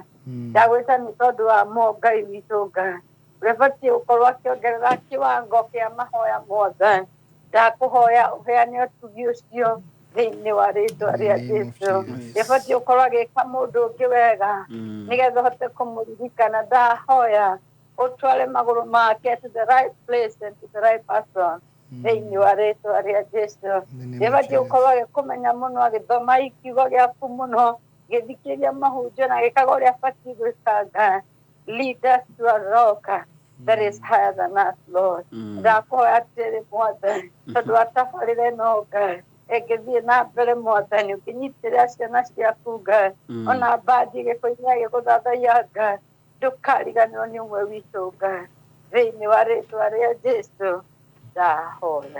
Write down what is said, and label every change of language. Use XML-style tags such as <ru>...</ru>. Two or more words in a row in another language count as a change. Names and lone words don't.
<ki>Ndagwĩta nĩ tondũ wa mo Ngai witũ Ngai. Ũbatiĩ gũkorwo akĩongerera kĩwango kĩa mahoya mothe. Ndakũhoya ũheane ũtugi ũcio thĩinĩ wa rĩĩtwa rĩa Jesũ. Ũbatiĩ gũkorwo agĩka mũndũ ũngĩ wega nĩgetha ũhote kũmũririkana. Ndahoya ũtware magũrũ make</ki> <en>to the right place and to the right person</en> <ki>thĩinĩ wa rĩĩtwa rĩa Jesũ. Ũbatiĩ gũkorwo agĩkũmenya mũno, agĩthoma ikiugo gĩaku mũno, gĩthikĩria mahunjio na gĩkaga ũrĩa abatiĩ gwĩka Ngai.</ki> <en>Lead us to a rock that is higher than us, Lord.</en> <ki>Ndakwhoya atĩrĩ Mwathani, tondũ wa tabarĩra ĩno Ngai ĩngĩthiĩ na mbere Mwathani, ũkĩnyitĩrĩra ciana ciaku Ngai, ona mbathi gĩko-inĩ gĩgũthathaiya Ngai, ndũkariganĩrwo nĩ ũmwe witũ Ngai. thĩinĩ wa rĩtwa rĩa Jesũ ndahoya.</ki>